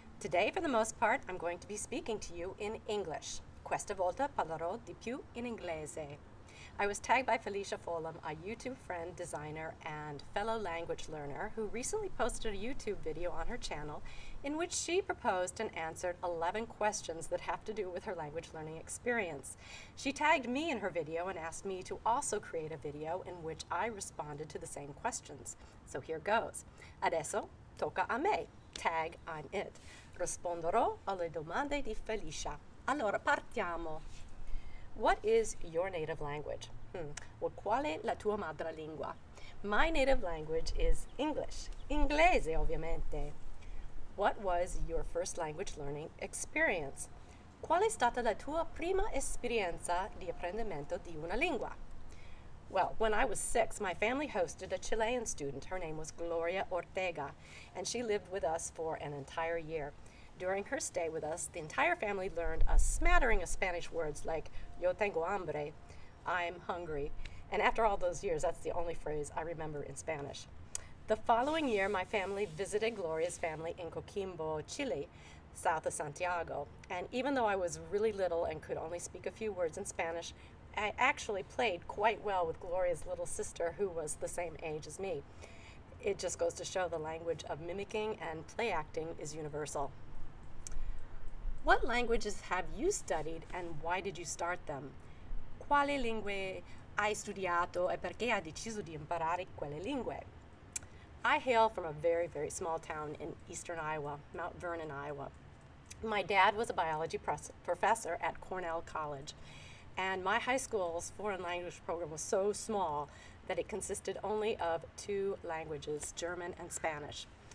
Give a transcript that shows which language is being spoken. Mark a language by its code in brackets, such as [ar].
[en] Today, for the most part, I'm going to be speaking to you in English. [it] Questa volta parlerò di più in inglese. [en] I was tagged by Felicia Follum, a YouTube friend, designer, and fellow language learner who recently posted a YouTube video on her channel in which she proposed and answered 11 questions that have to do with her language learning experience. She tagged me in her video and asked me to also create a video in which I responded to the same questions. So here goes. [it] Adesso, tocca a me. [en] Tag, I'm it. [it] Risponderò alle domande di Felicia. Allora, partiamo. [en] What is your native language? [it] Well, qual è la tua madrelingua? [en] My native language is English. [it] Inglese, ovviamente. [en] What was your first language learning experience? [it] Qual è stata la tua prima esperienza di apprendimento di una lingua? [en] Well, when I was 6, my family hosted a Chilean student. Her name was Gloria Ortega, and she lived with us for an entire year. During her stay with us, the entire family learned a smattering of Spanish words like [es] yo tengo hambre, [en] I'm hungry. And after all those years, that's the only phrase I remember in Spanish. The following year, my family visited Gloria's family in Coquimbo, Chile, south of Santiago. And even though I was really little and could only speak a few words in Spanish, I actually played quite well with Gloria's little sister, who was the same age as me. It just goes to show the language of mimicking and play acting is universal. What languages have you studied and why did you start them? [it] Quali lingue hai studiato e perché hai deciso di imparare quelle lingue? [en] I hail from a very, very small town in eastern Iowa, Mount Vernon, Iowa. My dad was a biology professor at Cornell College, and my high school's foreign language program was so small that it consisted only of 2 languages, German and Spanish.